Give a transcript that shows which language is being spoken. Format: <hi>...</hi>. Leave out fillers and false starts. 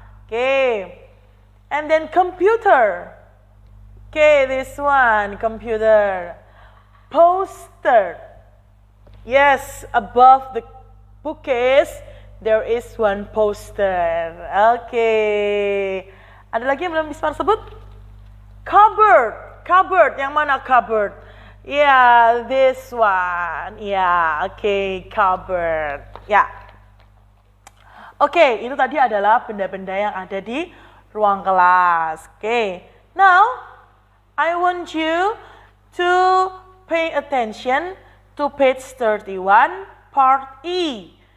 <en>Okay. And then computer. Okay, this one, computer. Poster. Yes, above the bookcase, there is one poster. Okay.</en> <id>Ada lagi yang belum bisa sebut?</id> <en>Cupboard. Cupboard.</en> <id>Yang mana</id> <en>cupboard? Yeah, this one. Yeah, okay, cupboard. Ya.</en> <id>Oke, itu tadi adalah benda-benda yang ada di ruang kelas. Oke.</id> <en>Now, I want you to pay attention to page 31, part E.</en>